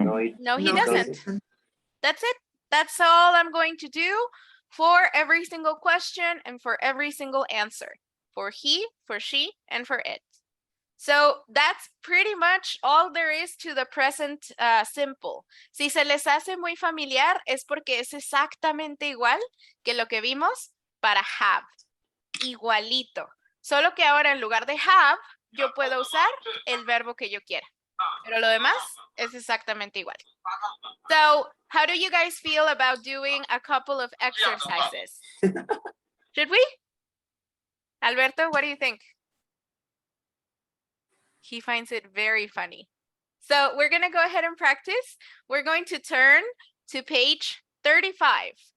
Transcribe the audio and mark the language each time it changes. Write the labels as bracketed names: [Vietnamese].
[English] No, he No, doesn't. That's it. That's all I'm going to do for every single question and for every single answer. For he, for she, and for it. So that's pretty much all there is to the present simple. [Spanish] Si se les hace muy familiar es porque es exactamente igual que lo que vimos para have. Igualito. Solo que ahora en lugar de have, yo puedo usar el verbo que yo quiera. Pero lo demás es exactamente igual. [English] So, how do you guys feel about doing a couple of exercises? Should we? Alberto, what do you think? He finds it very funny. So we're going to go ahead and practice. We're going to turn to page 35.